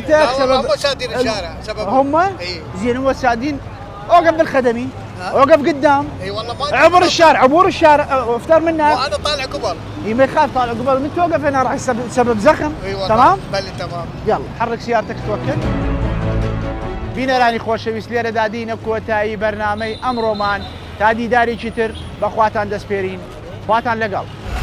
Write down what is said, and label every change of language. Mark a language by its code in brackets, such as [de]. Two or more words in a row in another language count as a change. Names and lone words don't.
[ar] سبب هم سادين الشارع سبب هم؟ زين هم سادين اوقف بالخدمي وقف قدام. اي والله ما عبر الشارع، عبور الشارع افتر منك. وانا طالع قبل. اي ما يخالف طالع قبل، من توقف هنا راح يسبب زخم. اي والله. تمام؟ بلى تمام. يلا حرك سيارتك توكل. [ckb] بینەرانی خۆشەویست لێرە دادینە کۆتایی بەرنامەی ئەمڕۆمان تا دیداری چیتر بەخواتان دەسپێرین، خواتان لەگەڵ.